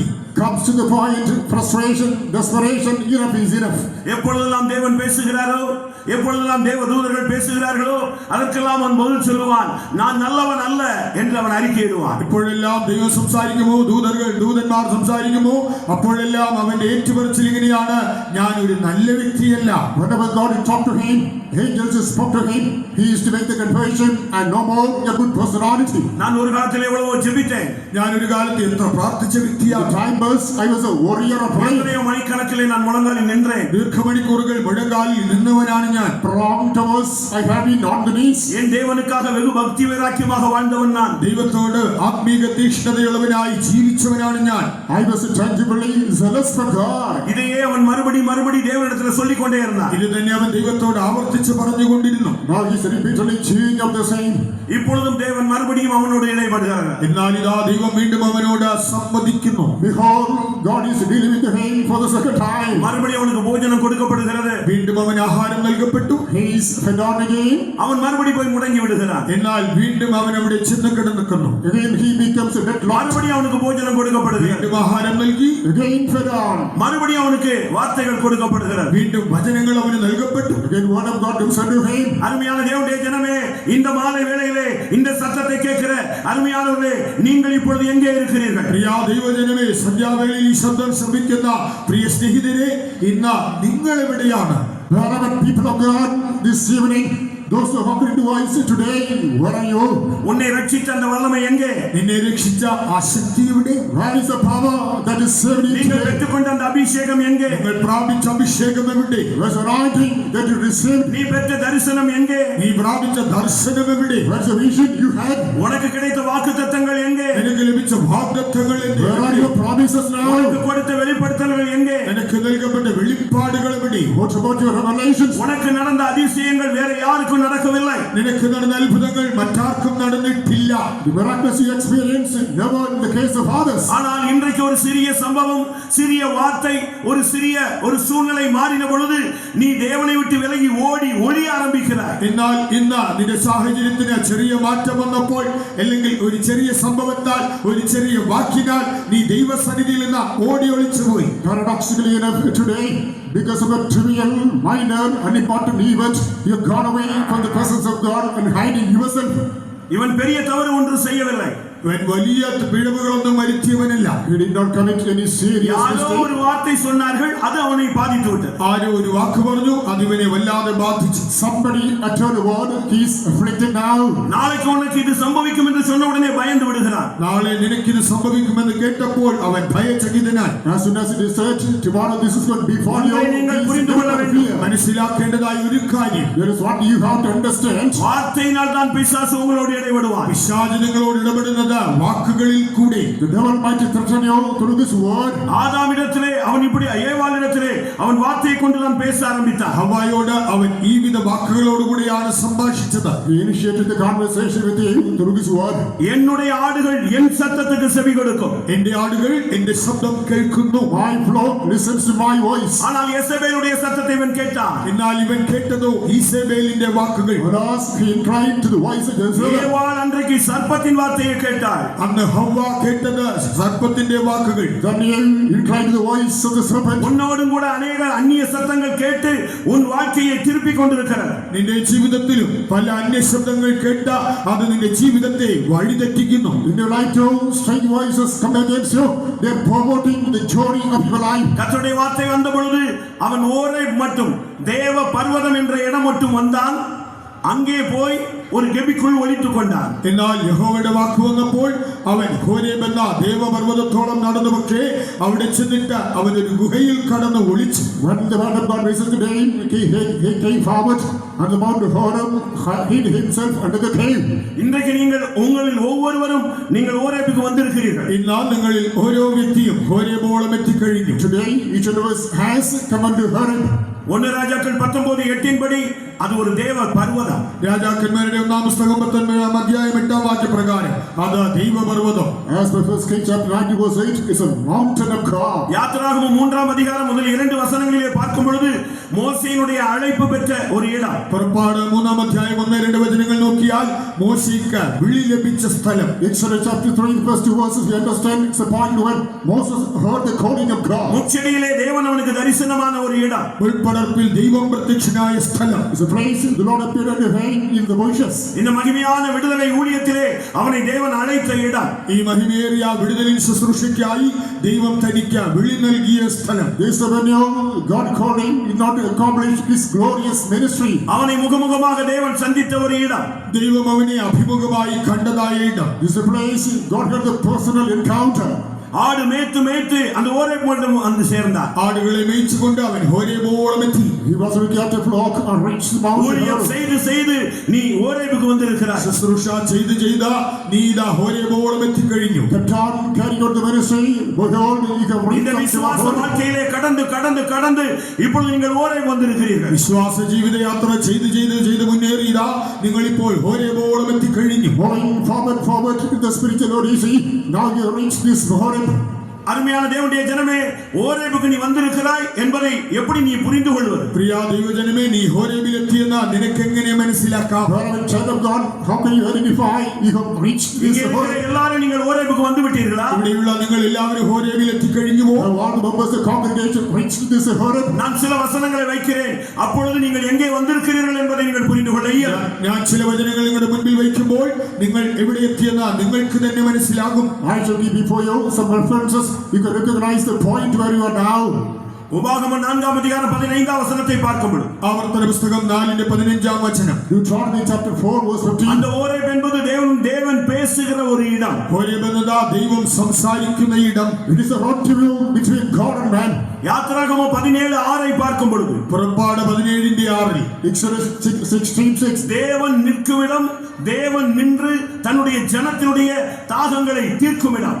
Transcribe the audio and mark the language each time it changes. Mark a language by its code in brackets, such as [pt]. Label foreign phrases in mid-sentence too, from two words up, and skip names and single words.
[en] Comes to the point, frustration, desperation, enough is enough. [ta] எப்பொழுதெல்லாம் தேவன் பேசுகிறாரோ, எப்பொழுதெல்லாம் தேவ தூதர்கள் பேசுகிறார்களோ அதற்கெல்லாம் அவன் பதில் சொல்லுவான், நான் நல்லவன் அல்ல என்று அவன் அறிக்கையிடுவான். [ml] എപ്പോഴെല്ലാം ദൈവം സംസാരിക്കുമോ, ദൂതന്മാർ സംസാരിക്കുമോ, അപ്പോഴെല്ലാം അവന്റെ ഏറ്റുപറച്ചിൽ ഇങ്ങനെയാണ്, ഞാൻ ഒരു നല്ല വ്യക്തിയല്ല. [en] Whenever God talked to him, angels spoke to him, he used to make the confession and no more a good personality. [ta] நான் ஒரு காலத்தில் எவ்வளவோ ஜெபித்தேன். [ml] ഞാൻ ഒരു കാലത്ത് എത്ര പ്രാർത്ഥിച്ച വ്യക്തിയാണ്. [en] Time was I was a warrior of prayer. [ta] எத்தனையோ மணிக்கணக்கிலே நான் முழங்காலில் நின்றேன். [ml] ദീർഘമണിക്കൂറുകൾ മുഴങ്കാലിൽ നിന്നവനാണ് ഞാൻ. [en] Prolonged hours I have been on the knees. [ta] என் தேவனுக்காக வெகு பக்தி வைராக்கியமாக வாழ்ந்தவன் நான். [ml] ദൈവത്തോട് ആത്മീക തീക്ഷ്ണതയുള്ളവനായി ജീവിച്ചവനാണ് ഞാൻ. [en] I was tangibly zealous for God. [ta] இதையே அவன் மறுபடி தேவனிடத்தில் சொல்லிக் கொண்டே இருந்தான். [ml] ഇത് തന്നെ അവൻ ദൈവത്തോട് ആവർത്തിച്ച് പറഞ്ഞുകൊണ്ടിരുന്നു. [en] Now he is repeatedly chewing of the same. [ta] இப்பொழுதும் தேவன் மறுபடியும் அவனோடு இடைப்படுகிறார். [ml] എന്നാൽ ഇതാ ദൈവം വീണ്ടും അവനോട് സമ്മതിക്കുന്നു. [en] Behold, God is dealing with him for the second time. [ta] மறுபடியும் அவனுக்கு போஜனம் கொடுக்கப்படுகிறது. [ml] വീണ്ടും അവൻ ആഹാരം നൽകപ്പെട്ടു. [en] He is fed on again. [ta] அவன் மறுபடி போய் முடங்கி விடுகிறான். [ml] എന്നാൽ വീണ്ടും അവൻ അവിടെ ചെന്ന് കിടന്നു. [en] Again he becomes a deadlocked. [ta] மறுபடியும் அவனுக்கு போஜனம் கொடுக்கப்படுகிறது. [ml] വീണ്ടും ആഹാരം നൽകി. [en] Again fed on. [ta] மறுபடியும் அவனுக்கு வார்த்தைகள் கொடுக்கப்படுகிறது. [ml] വീണ്ടും വചനങ്ങൾ അവന് നൽകപ്പെട്ടു. [en] Again word of God comes unto him. [ta] அருமையான தேவனுடைய ஜனமே, இந்த மாலை வேளையிலே இந்த சத்தத்தை கேட்கிற அருமையானவர்களே, நீங்கள் இப்பொழுது எங்கே இருக்கிறீர்கள்? [ml] പ്രിയ ദൈവജനമേ, സന്ധ്യാവേളയിൽ ഈ ശബ്ദം ശ്രമിക്കുന്ന പ്രിയ സ്നേഹിതരെ, ഇന്ന് നിങ്ങൾ എവിടെയാണ്? [en] Wherever people of God this evening, those who have to voice today, where are you? [ta] உன்னை ரட்சித்த அந்த வல்லமை எங்கே? [ml] നിന്നെ രക്ഷിച്ച ആ ശക്തി എവിടെ? [en] Where is the power that is saved you [ta] நீங்கள் [en] today? [ta] பெற்றுக்கொண்ட அந்த அபிஷேகம் எங்கே? [ml] നിങ്ങൾ പ്രാപിച്ച അഭിഷേകം എവിടെ? [en] Where's the anointing that you received? [ta] நீ பெற்ற தரிசனம் எங்கே? [ml] നീ പ്രാപിച്ച ദർശനം എവിടെ? [en] Where's the vision you had? [ta] உனக்கு கிடைத்த வாக்குத்தத்தங்கள் எங்கே? [ml] നിനക്ക് ലഭിച്ച വാഗ്ദത്തങ്ങൾ എന്ത്? [en] Where are your promises now? [ta] உனக்கு கொடுத்த வெளிப்படுத்தல்கள் எங்கே? [ml] നിനക്ക് നൽകപ്പെട്ട വെളിപ്പാടുകൾ എവിടെ? [en] What about your revelations? [ta] உனக்கு நடந்த அதிசயங்கள் வேற யாருக்கும் நடக்கவில்லை. [ml] നിനക്ക് നടന്ന അത്ഭുതങ്ങൾ മറ്റാർക്കും നടന്നിട്ടില്ല. [en] The miraculous you experienced, never in the case of others. [ta] ஆனால் இன்றைக்கு ஒரு சிறிய சம்பவம், சிறிய வார்த்தை, ஒரு சூழ்நிலை மாறின பொழுது நீ தேவனை விட்டு விலகி ஓடி ஒளிய ஆரம்பிக்கிறாய். [ml] എന്നാൽ ഇന്ന് നിന്റെ സാഹചര്യത്തിന് ചെറിയ മാറ്റം വന്നപ്പോൾ, അല്ലെങ്കിൽ ഒരു ചെറിയ സംഭവത്താൽ, ഒരു ചെറിയ വാക്കിനാൽ നീ ദൈവസന്നിധിയിൽ നിന്ന് ഓടി ഒളിച്ചുപോയി. [en] Paradoxically enough, today, because of a trivial, minor, unimportant event, you have gone away from the presence of God and hiding yourself. [ta] இவன் பெரிய தவறு ஒன்று செய்யவில்லை. [ml] ഇവൻ വലിയ പിഴവുകളൊന്നും വരുത്തിയവനല്ല. [en] He did not commit any serious [ta] யாரோ [en] mistake. [ta] ஒரு வார்த்தை சொன்னார்கள், அது அவனை பாதித்து விட்டது. [ml] ആരോ ഒരു വാക്ക് പറഞ്ഞു, അത് ഇവനെ വല്ലാതെ ബാധിച്ചു. [en] Somebody uttered a word, he is afflicted now. [ta] நாளைக்கு உனக்கு இது சம்பவிக்கும் என்று சொன்ன உடனே பயந்து விடுகிறான். [ml] നാളെ നിനക്കിത് സംഭവിക്കുമെന്ന് കേട്ടപ്പോൾ അവൻ ഭയചകിതനായി. [en] As soon as it is said, tomorrow this is going to be for you. [ta] நீங்கள் [en] He is [ta] புரிந்து கொள்ள [en] full of [ta] வேண்டும். [en] fear. [ml] മനസ്സിലാക്കേണ്ടതായ ഒരു കാര്യം, [en] There is what you have to understand. [ta] வார்த்தையினால் தான் பிசாசு உங்களோடு இடைவிடுவான். [ml] പിശാച് നിങ്ങളോട് ഇടപെടുന്നത് വാക്കുകളിൽ കൂടെ. [en] The devil might threaten you through this word. [ta] ஆதாமிடத்திலே அவன் இப்படி, ஏவாளிடத்திலே அவன் வார்த்தையை கொண்டு தான் பேச ஆரம்பித்தான். [ml] ഹവ്വായോട് അവൻ ഈ വിധ വാക്കുകളോടുകൂടിയാണ് സംഭാഷിച്ചത്. [en] He initiated the conversation with you through this word. [ta] என்னுடைய ஆடுகள் என் சத்தத்துக்கு செவி கொடுக்கும். [ml] എന്റെ ആടുകൾ എന്റെ ശബ്ദം കേൾക്കുന്നു. [en] My flock listens to my voice. [ta] ஆனால் യെസബേലുடைய சத்தத்தை இவன் கேட்டான். [ml] എന്നാൽ ഇവൻ കേട്ടതോ ഈസേബേലിന്റെ വാക്കുകൾ. [en] Whereas he inclined to the voice of Jezebel. [ta] ஏவாள் அன்றைக்கு சர்ப்பத்தின் வார்த்தையை கேட்டாள். [ml] അന്ന് ഹവ്വ കേട്ടത് സർപ്പത്തിന്റെ വാക്കുകൾ. [en] Daniel inclined to the voice of the serpent. [ta] உன்னோடும் கூட அநேக அந்நிய சத்தங்கள் கேட்டு உன் வாழ்க்கையை திருப்பிக் கொண்டிருக்கிறது. [ml] നിന്റെ ജീവിതത്തിലും പല അന്യശബ്ദങ്ങൾ കേട്ട അത് നിന്റെ ജീവിതത്തെ വഴിതെറ്റിക്കുന്നു. [en] In your life too, strange voices come against you. They are promoting the journey of your life. [ta] கர்த்தருடைய வார்த்தை வந்த பொழுது அவன் ஓரேப் மட்டும், தேவ பர்வதம் என்ற இடம் மட்டும் வந்தான். அங்கே போய் ஒரு கெபிக்குள் ஒளிச்சு கொண்டான். [ml] എന്നാൽ യഹോവയുടെ വാക്ക് വന്നപ്പോൾ അവൻ ഹോരേബ് എന്ന ദേവപർവ്വതത്തോളം നടന്നു. പക്ഷേ അവിടെ ചെന്നിട്ട് അവൻ ഒരു ഗുഹയിൽ കടന്ന് ഒളിച്ചു. [en] When the word of God raises the day, he came forward and the Mount Horeb hid himself under the cave. [ta] இன்றைக்கு நீங்கள் உங்களில் ஒவ்வொருவரும் நீங்கள் ஓரேபுக்கு வந்திருக்கிறீர்கள். [ml] ഇന്ന് നിങ്ങളിൽ ഓരോ വ്യക്തിയും ഹോരേബോളം എത്തിക്കഴിഞ്ഞു. [en] Today, each of us has come unto Horeb. [ta] 1 ராஜாக்கள் 19:8 படி அது ஒரு தேவ பர்வதம். [ml] രാജാക്കന്മാരുടെ ഒന്നാം പുസ്തകം 19-ാം അധ്യായം 8-ാം വാക്യപ്രകാരം അത് ദൈവപർവ്വതം. [en] As per 1 Kings chapter 90 verse 8, it's a mountain of God. [ta] யாத்திராகமம் 3-ாம் அதிகாரம் முதல் 2 வசனங்களிலே பார்க்கும் பொழுது மோசேயினுடைய அழைப்பு பெற்ற ஒரு இடம். [ml] പുറപ്പാട് 3-ാം അധ്യായം 1-2 വചനങ്ങൾ നോക്കിയാൽ മോശയ്ക്ക് വിളി ലഭിച്ച സ്ഥലം. [en] Exodus chapter 3 verse 2 verses, we understand it's a point where Moses heard the calling of God. [ta] முச்செடியிலே தேவன் அவனுக்கு தரிசனமான ஒரு இடம். [ml] മുൾപ്പടർപ്പിൽ ദൈവം പ്രത്യക്ഷനായ സ്ഥലം. [en] It's a place the Lord appeared unto him in the bushes. [ta] இந்த மகிமையான விடுதலை ஊழியத்திலே அவனை தேவன் அழைத்த இடம். [ml] ഈ മഹിമേറിയ വിടുതലിൻ ശുശ്രൂഷയ്ക്കായി ദൈവം തനിക്ക് വിളി നൽകിയ സ്ഥലം. [en] This is when God called him in order to accomplish this glorious ministry. [ta] அவனை முகமுகமாக தேவன் சந்தித்த ஒரு இடம். [ml] ദൈവം അവനെ അഭിമുഖമായി കണ്ടതായ ഇടം. [en] This is a place God had the personal encounter. [ta] ஆடு மேய்த்து மேய்த்து அந்த ஓரேப் மட்டும் வந்து சேர்ந்தான். [ml] ആടുകളെ മേയിച്ചുകൊണ്ട് അവൻ ഹോരേബോളം എത്തി. [en] He was looking at the flock and reached the mountain. [ta] ஊழியம் செய்து செய்து நீ ஓரேபுக்கு வந்திருக்கிறாய். [ml] ശുശ്രൂഷ ചെയ്ത് ചെയ്ത നീ ഇതാ ഹോരേബോളം എത്തിക്കഴിഞ്ഞു. [en] Kept on carrying out the ministry. Behold, you have [ta] இந்த [en] reached [ta] விசுவாச [en] the [ta] வாழ்க்கையிலே கடந்து கடந்து கடந்து இப்பொழுது நீங்கள் ஓரேப் വന്നിരിக்கிறீர்கள். [ml] വിശ്വാസ ജീവിതയാത്ര ചെയ്ത് ചെയ്ത് ചെയ്ത് മുന്നേറിയതാ നിങ്ങൾ ഇപ്പോൾ ഹോരേബോളം എത്തിക്കഴിഞ്ഞു. [en] Going forward in the spiritual odyssey. Now you reach this Horeb. [ta] அருமையான தேவனுடைய ஜனமே, ஓரேபுக்கு நீ வந்திருக்கிறாய் என்பதை எப்படி நீ புரிந்து கொள்வது? [ml] പ്രിയ ദൈവജനമേ, നീ ഹോരേബിൽ എത്തിയെന്ന് നിനക്ക് എങ്ങനെ മനസ്സിലാക്കാം? [en] Beloved child of God, how can you identify you have reached this [ta] இங்கே இருக்கிற [en] Horeb? [ta] எல்லாரும் நீங்கள் ஓரேபுக்கு வந்து விட்டீர்களா? [ml] ഇവിടെയുള്ള നിങ്ങൾ എല്ലാവരും ഹോരേബിൽ എത്തിക്കഴിഞ്ഞുവോ? [en] All the members of the congregation reached this Horeb. [ta] நான் சில வசனங்களை வைக்கிறேன், அப்பொழுது நீங்கள் எங்கே வந்திருக்கிறீர்கள் என்பதை நீங்கள் புரிந்து கொள்ள இயலும். [ml] ഞാൻ ചില വചനങ്ങൾ നിങ്ങളുടെ മുൻപിൽ വയ്ക്കുമ്പോൾ നിങ്ങൾ എവിടെ എത്തിയെന്ന് നിങ്ങൾക്ക് തന്നെ മനസ്സിലാകും. [en] I shall give before you some references. You can recognize the point where you are now. [ta] உபாகமம் 4-ாம் அதிகாரம் 15-ாம் வசனத்தை பார்க்கும்போது [ml] ആവർത്തന പുസ്തകം 4-15 വചനം. [en] Deuteronomy chapter 4 verse 15. [ta] அந்த ஓரேப் என்பது தேவன் பேசுகிற ஒரு இடம். [ml] ഹോരേബ് എന്നത് ദൈവം സംസാരിക്കുന്ന ഇടം. [en] It is a rendezvous between God and man. [ta] யாத்திராகமம் 17:6 பார்க்கும் பொழுது [ml] പുറപ്പാട് 17:6 [en] Exodus 16:6. [ta] தேவன் நிற்கும் இடம், தேவன் நின்று தன்னுடைய ஜனத்தினுடைய தாகங்களை தீர்க்கும் இடம்.